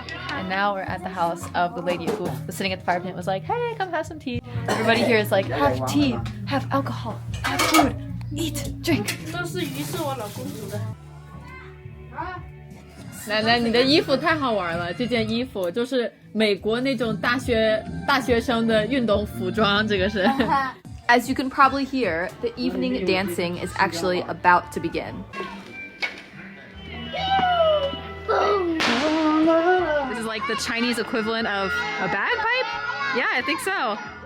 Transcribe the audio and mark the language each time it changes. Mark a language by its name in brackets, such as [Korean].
[English] And now we're at the house of the lady who was sitting at the fire pit and was like, hey, come have some tea. Everybody here is like, have tea, have alcohol, have food, eat, drink. [Chinese] 这是鱼，是我老公煮的。奶奶，你的衣服太好玩了，这件衣服就是美国那种大学生的运动服装，这个是。 [English] As you can probably hear, the evening dancing is actually about to begin. This is like the Chinese equivalent of a bagpipe? Yeah, I think so.